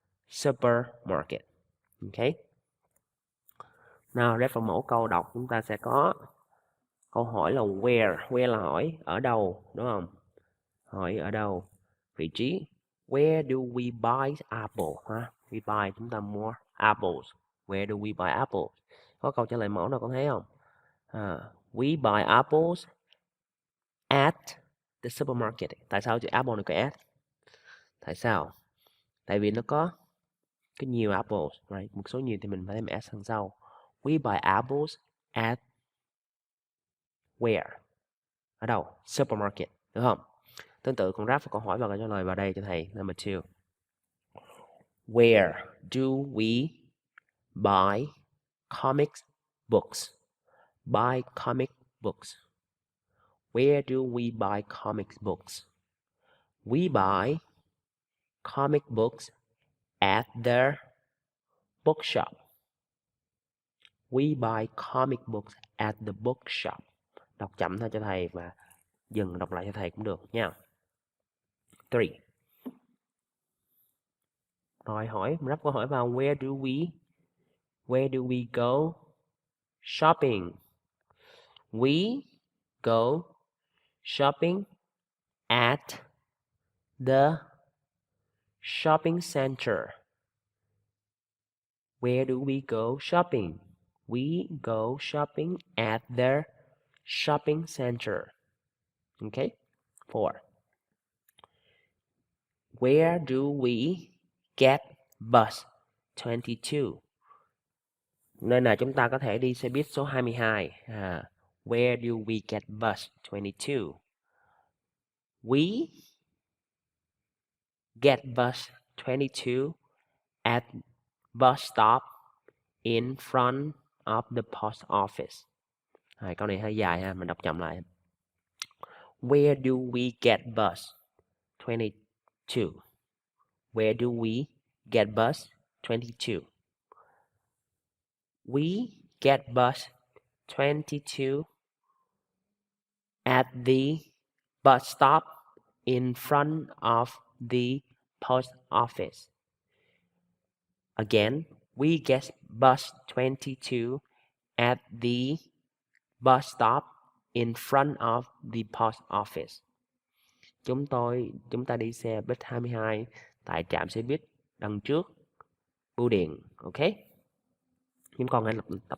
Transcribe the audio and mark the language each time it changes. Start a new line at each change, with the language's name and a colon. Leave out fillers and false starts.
Vietnamese: Supermarket. Ok. Nào, ref vào mẫu câu đọc chúng ta sẽ có câu hỏi là where. Where là hỏi ở đâu, đúng không? Hỏi ở đâu. Vị trí.
English: Where do we buy apple?
Vietnamese: Ha?
English: We buy,
Vietnamese: chúng ta mua
English: apples. Where do we buy apples?
Vietnamese: Có câu trả lời mẫu nào con thấy không?
English: We buy apples at the supermarket.
Vietnamese: Tại sao chữ apple này có at? Tại sao? Tại vì nó có nhiều apples,
English: right?
Vietnamese: Một số nhiều thì mình phải thêm s đằng sau.
English: We buy apples at where?
Vietnamese: Ở đâu? Supermarket, đúng không? Tương tự con ráp và câu hỏi và câu trả lời vào đây cho thầy.
English: Number 2. Where do we buy comic books? Buy comic books. Where do we buy comic books? We buy comic books at the bookshop. We buy comic books at the bookshop.
Vietnamese: Đọc chậm thôi cho thầy và dừng đọc lại cho thầy cũng được nha. 3. Rồi hỏi, ráp câu hỏi vào
English: where do we go shopping? We go shopping at the shopping center. Where do we go shopping? We go shopping at the shopping center. Okay? 4. Where do we get bus 22?
Vietnamese: Nên là chúng ta có thể đi xe buýt số 22.
English: Where do we get bus 22? We get bus 22 at bus stop in front of the post office.
Vietnamese: Câu này hơi dài ha, mình đọc chậm lại.
English: Where do we get bus 22? Where do we get bus 22? We get bus 22 at the bus stop in front of the post office. Again, we get bus 22 at the bus stop in front of the post office.
Vietnamese: Chúng ta đi xe buýt 22 tại trạm xe buýt đằng trước bưu điện. Ok? Chúng con hãy tập